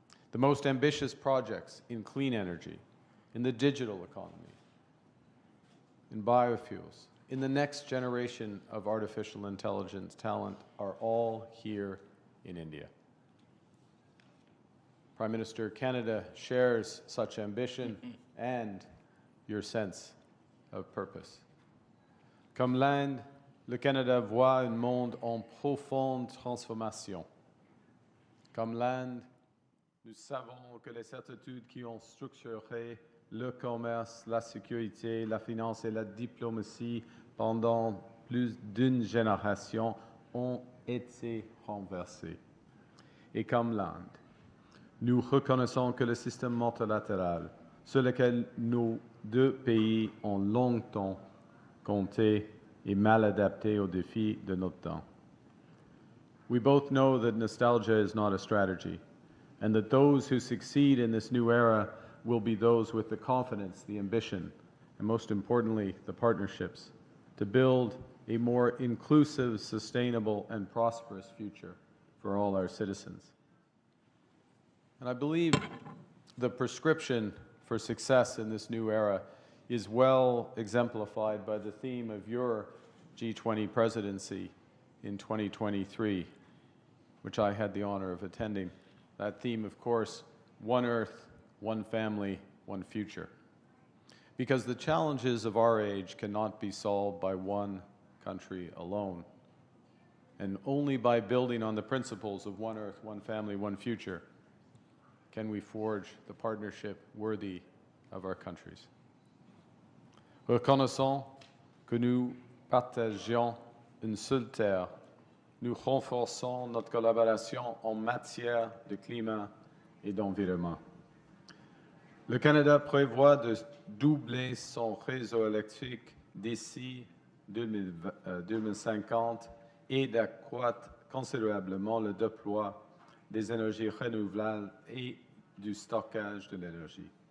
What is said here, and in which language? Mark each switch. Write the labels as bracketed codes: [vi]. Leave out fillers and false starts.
[en] The most ambitious projects in clean energy, in the digital economy, in biofuels, in the next generation of artificial intelligence talent are all here in India. Prime Minister, Canada shares such ambition and your sense of purpose. [fr] Comme l'Inde, le Canada voit un monde en profonde transformation. Comme l'Inde, nous savons que les certitudes qui ont structuré le commerce, la sécurité, la finance et la diplomatie pendant plus d'une génération ont été renversées. Et comme l'Inde, nous reconnaissons que le système multilatéral sur lequel nos 2 pays ont longtemps compté est mal adapté aux défis de notre temps. [en] We both know that nostalgia is not a strategy, and that those who succeed in this new era will be those with the confidence, the ambition, and most importantly, the partnerships to build a more inclusive, sustainable, and prosperous future for all our citizens. And I believe the prescription for success in this new era is well exemplified by the theme of your G20 presidency in 2023, which I had the honor of attending. That theme, of course, one Earth, one family, one future. Because the challenges of our age cannot be solved by one country alone. And only by building on the principles of one Earth, one family, one future can we forge the partnership worthy of our countries. [fr] Reconnaissons que nous partageons une seule terre, nous renforçons notre collaboration en matière de climat et d'environnement. Le Canada prévoit de doubler son réseau électrique d'ici 2050 et d'accroître considérablement le déploiement des énergies renouvelables et du stockage de l'énergie.